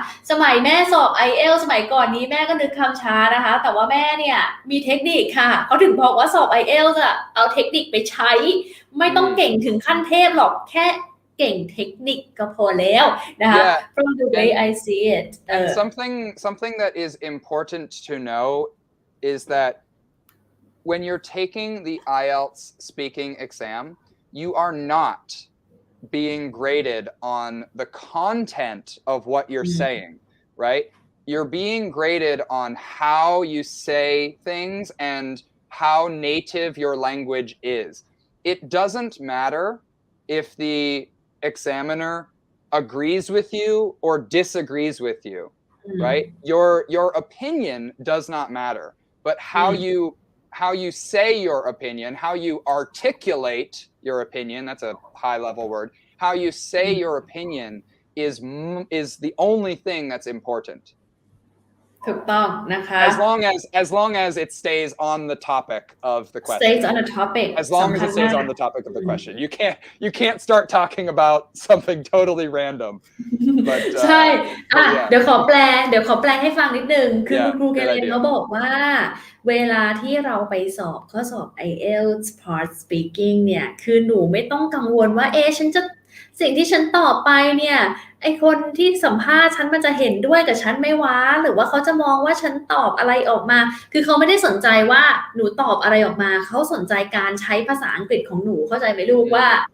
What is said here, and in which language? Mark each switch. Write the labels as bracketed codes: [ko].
[th] สมัยแม่สอบ IELTS สมัยก่อนนี้แม่ก็นึกคำช้านะคะแต่ว่าแม่เนี่ยมีเทคนิคค่ะเขาถึงบอกว่าสอบ IELTS อ่ะเอาเทคนิคไปใช้ไม่ต้องเก่งถึงขั้นเทพหรอกแค่เก่งเทคนิคก็พอแล้วนะคะ [en] From the way I see it and something that is important to know is that when you're taking the IELTS speaking exam, you are not being graded on the content of what you're saying, right? You're being graded on how you say things and how native your language is. It doesn't matter if the examiner agrees with you or disagrees with you, right? Your opinion does not matter, but how you say your opinion, how you articulate your opinion, that's a high level word, how you say your opinion is the only thing that's important. [th] ถูกต้องนะคะ [en] as long as it stays on the topic of the question. Stays on the topic. As long as it stays on the topic of the question. You can't start talking about something totally random. But [th] ใช่เดี๋ยวขอแปลให้ฟังนิดนึงคือคุณครูเกเรนเขาบอกว่าเวลาที่เราไปสอบข้อสอบ IELTS part speaking เนี่ยคือหนูไม่ต้องกังวลว่าสิ่งที่ฉันตอบไปเนี่ยไอคนที่สัมภาษณ์ฉันมันจะเห็นด้วยกับฉันไหมวะหรือว่าเขาจะมองว่าฉันตอบอะไรออกมาคือเขาไม่ได้สนใจว่าหนูตอบอะไรออกมาเขาสนใจการใช้ภาษาอังกฤษของหนูเข้าใจไหมลูกว่า